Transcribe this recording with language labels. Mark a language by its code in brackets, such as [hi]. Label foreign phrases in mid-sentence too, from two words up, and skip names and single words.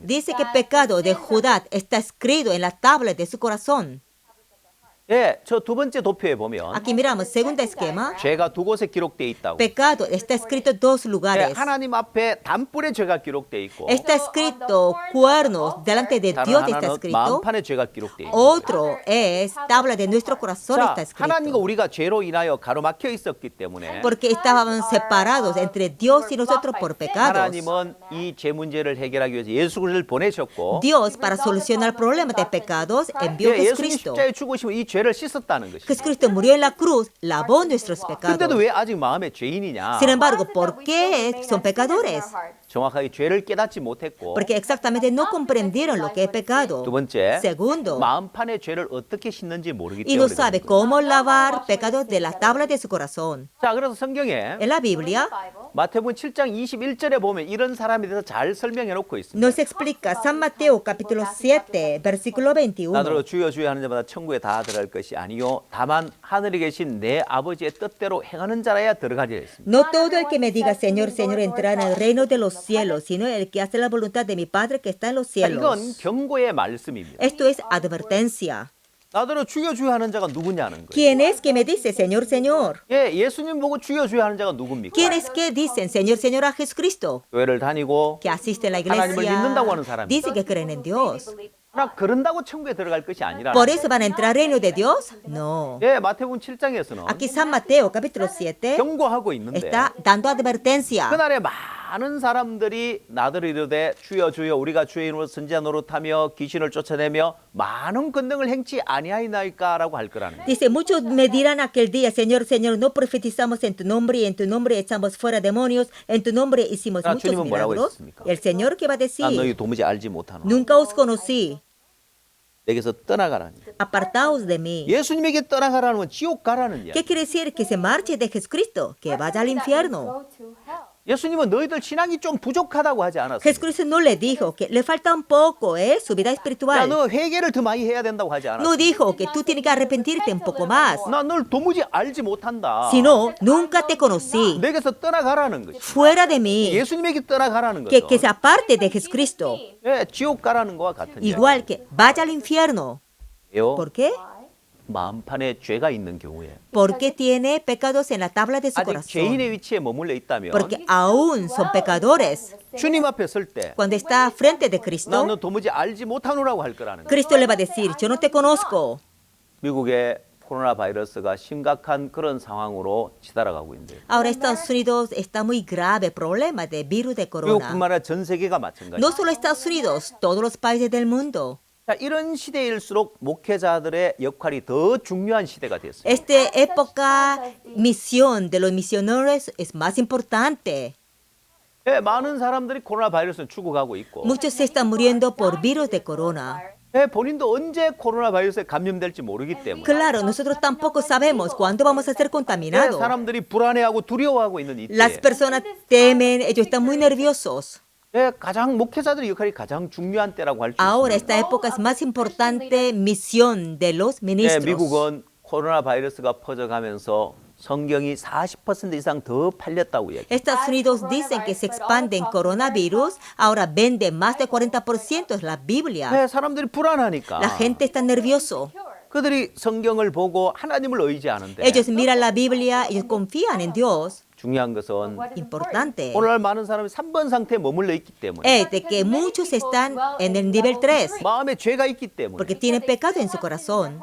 [es] dice que pecado de Judá está escrito en la tabla de su corazón. [ko] 예, 저 두 번째 도표에 보면 [es] Aquí miramos, segundo esquema, [ko] 죄가 두 곳에 기록되어 있다고. [es] pecado está escrito en 2 [ko] 예, [es] lugares. [ko] 하나님 앞에 단불에 죄가 기록되어 있고 [es] Está escrito cuernos delante de [ko] 다른 [es] Dios está [ko] 하나는 [es] escrito. [ko] 마음판에 죄가 기록되어 있습니다. [es] Otro es tabla de nuestro corazón [ko] 자, [es] está [ko] 하나님과 [es] escrito. [ko] 우리가 죄로 인하여 가로막혀 있었기 때문에 [es] Porque estábamos separados entre Dios y nosotros por pecados. [ko] 하나님은 이 죄 문제를 해결하기 위해서 예수 그리스도를 보내셨고 [es] Dios, para solucionar el problema de pecados, envió a [ko] 예, 예수님 [es] Jesucristo. [ko] 십자가에 죽으시면 이 죄를 씻었다는 것입니다. [es] Jesucristo murió en la cruz, lavó nuestros [ko] 근데도 [es] pecados. [ko] 왜 아직 마음에 죄인이냐? [es] Sin embargo, ¿por qué son pecadores? [ko] 정확하게 죄를 깨닫지 못했고 [es] Porque exactamente no comprendieron lo que es pecado. [ko] 두 번째 [es] Segundo, [ko] 마음판에 죄를 어떻게 씻는지 모르기 [es] y no [ko] 때문에 [es] sabe [ko] 그런 거예요. [es] cómo lavar pecados de la tabla de su corazón. [ko] 자, 그래서 성경에 [es] En la Biblia [ko] 마태복음 7장 21절에 보면 이런 사람에 대해서 잘 설명해 놓고 있습니다. [es] nos explica San Mateo capítulo 7, versículo 21. [ko] 나더러 주여 주여 하는 자마다 천국에 다 들어갈 것이 아니요 다만 하늘에 계신 내 아버지의 뜻대로 행하는 자라야 들어가리라 했습니다. [es] No todo el que me diga Señor, Señor entrará en el reino de los cielos, sino el que hace la voluntad de mi Padre que está en los [ko] 자, 이건 [es] cielos. [ko] 경고의 말씀입니다. [es] Esto es advertencia. [ko] 나더러 주여 주여 하는 자가 누구냐는 거예요. [es] ¿Quién es que me dice Señor, Señor? [ko] 예, 예수님 보고 주여 주여 하는 자가 누굽니까? [es] ¿Quién es que dicen Señor, Señor a Jesucristo? [ko] 교회를 다니고 [es] Que asiste a la [ko] 하나님을 믿는다고 하는 [es] iglesia, [ko] 사람이. [es] dice que creen en Dios. [ko] 그러나 그런다고 천국에 들어갈 것이 아니라. [es] ¿Por eso van a entrar al reino de Dios? No. [ko] 예, 마태복음 7장에서는 [es] Aquí San Mateo capítulo 7 [ko] 경고하고 있는데 [es] está dando advertencia. [ko] 그날에 많은 사람들이 나더러 이르되 주여 주여 우리가 주의 이름으로 선지자 노릇하며 귀신을 쫓아내며 많은 권능을 행치 아니하이나이까라고 할 거라는 거예요. [es] Dice, muchos me dirán aquel día, Señor, Señor, no profetizamos en tu nombre y en tu nombre echamos fuera demonios, en tu nombre hicimos [ko] 아, [es] muchos [ko] 주님은 뭐라고 [es] milagros. [ko] 했습니까? [es] El Señor que va a [ko] 난 너희 [es] decir, [ko] 도무지 알지 못하노. [es] nunca os conocí, [ko] 내게서 떠나가라니. [es] apartaos de mí. [ko] 예수님에게 떠나가라는 건 지옥 가라는 이야기. [es] ¿Qué quiere decir? Que se marche de Jesucristo, que vaya al infierno. [ko] 예수님은 너희들 신앙이 좀 부족하다고 하지 않았어요. [es] Jesucristo no le dijo que le falta un poco, su vida [ko] 야, [es] espiritual. [ko] 너 회개를 더 많이 해야 된다고 하지 않았어요. [es] No dijo que tú tienes que arrepentirte un poco más, [ko] 나 널 도무지 알지 못한다. [es] sino nunca te conocí. [ko] 내게서 떠나가라는 거지. [es] Fuera de mí, [ko] 예수님에게 떠나가라는 [es] que [ko] 거죠. [es] se aparte de Jesucristo. [ko] 예, 지옥 가라는 거와 같은 이야기. [es] Igual que vaya al infierno. [ko] 왜요? [es] ¿Por qué? [ko] 마음판에 죄가 있는 경우에 [es] Porque tiene pecados en la tabla de su [ko] 아직 [es] corazón. [ko] 죄인의 위치에 머물러 있다면 [es] Porque aún son pecadores. [ko] 주님 앞에 설 때 [es] Cuando está frente de [ko] 나 [es] Cristo, [ko] 너 도무지 알지 못하노라고 할 거라는 거예요. [es] Cristo le va a decir, yo no te conozco. [ko] 미국의 코로나 바이러스가 심각한 그런 상황으로 치달아가고 있는데 [es] Ahora Estados Unidos está muy grave problema de virus de corona. [ko] 미국뿐만 아니라 전 세계가 마찬가지예요. [es] No solo Estados Unidos, todos los países del mundo. [ko] 자, 이런 시대일수록 목회자들의 역할이 더 중요한 시대가 됐어요. [es] Esta época, misión de los misioneros es más importante. [ko] 예, 많은 사람들이 코로나 바이러스는 죽어가고 있고 [es] Muchos se están muriendo por virus de corona. [ko] 예, 본인도 언제 코로나 바이러스에 감염될지 모르기 때문에 [es] Claro, nosotros tampoco sabemos cuándo vamos a ser [ko] 예, [es] contaminados. [ko] 사람들이 불안해하고 두려워하고 있는 이때 [es] Las personas temen, ellos están muy nerviosos. [ko] 예, 가장 목회자들의 역할이 가장 중요한 때라고 할 수 [es] Ahora [ko] 있습니다. [es] esta época es más importante misión de los [ko] 예, [es] ministros. [ko] 미국은 코로나 바이러스가 퍼져가면서 성경이 40% 이상 더 팔렸다고 얘기해요. [es] Estados Unidos dicen que se expanden coronavirus, ahora vende más de 40% es la Biblia. [ko] 예, 사람들이 불안하니까 [es] La gente está nervioso. [ko] 그들이 성경을 보고 하나님을 의지하는데 [es] Ellos miran la Biblia, ellos confían en Dios. [ko] 중요한 것은 [es] Importante [ko] 오늘날 많은 사람이 3번 상태에 머물러 있기 때문에 [es] es de que muchos están en el nivel 3 [ko] 마음에 죄가 있기 때문에 [es] porque tienen pecado en su corazón.